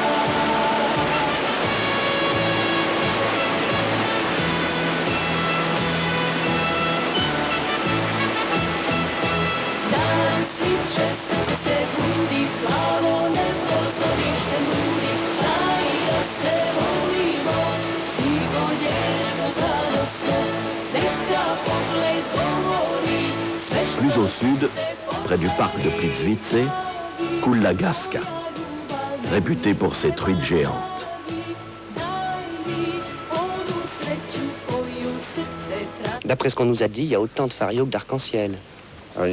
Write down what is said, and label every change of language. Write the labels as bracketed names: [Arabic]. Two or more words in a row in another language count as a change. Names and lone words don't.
[Croatian] Sviće, srce se budi, plavo nebo zorište budi, daj da se volimo, tiho, nježno, zanosno, neka pogled govori, sve što [French] Plus au sud, près du parc de Plitvitze, coule la Gasca, réputée pour ses truites géantes. D'après ce qu'on nous a dit, il y a autant de farios que d'arcs-en-ciel. Oui.